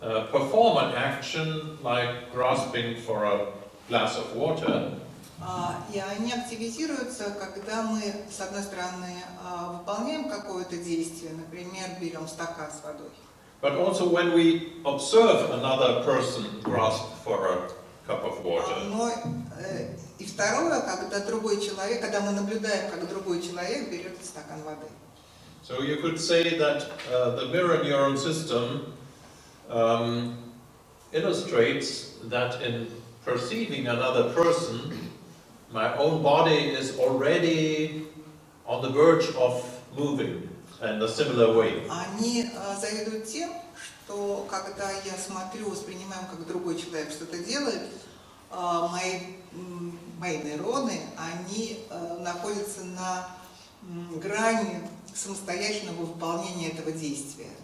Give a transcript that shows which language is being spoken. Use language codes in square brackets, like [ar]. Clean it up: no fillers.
[en] perform an action like grasping for a glass of water. [ru] И они активизируются, когда мы, с одной стороны, выполняем какое-то действие, например, берем стакан с водой. [en] But also when we observe another person grasp for a cup of water. [ru] Но и второе, когда другой человек, когда мы наблюдаем, как другой человек берет стакан воды. [en] So you could say that the mirror neuron system illustrates that in perceiving another person, my own body is already on the verge of moving in a similar way. [ru] Они заведуют тем, что когда я смотрю, воспринимаю, как другой человек что-то делает, мои нейроны, они находятся на грани самостоятельного выполнения этого действия.